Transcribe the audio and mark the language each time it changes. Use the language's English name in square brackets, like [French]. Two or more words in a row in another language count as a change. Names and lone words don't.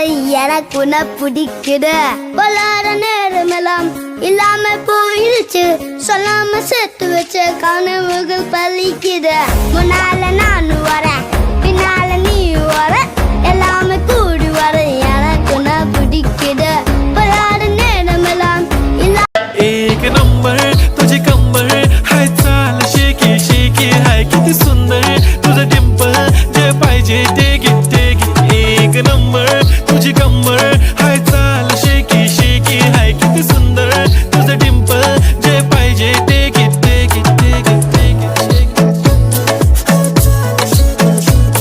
[Tamil] எனக்கு உன்னை பிடிக்குது பொல்லாத நேரமெல்லாம் இல்லாம போயிடுச்சு சொல்லாம சேர்த்து வச்ச கனவுகள் பலிக்குது முன்னால நான் வர பின்னால நீ வர எல்லாமே கூடி வர எனக்கு உன்னை பிடிக்குது பொல்லாத நேரமெல்லாம் [Marathi] एक नंबर तुझी कंबर हाय चाल शेकी शेकी हाय किती सुंदर तुझं डिंपल जे पाहिजे ते घे एक नंबर तुझी कंबर हाय चाल शेकी शेकी हाय किती सुंदर तुझं डिंपल जे पाहिजे ते घे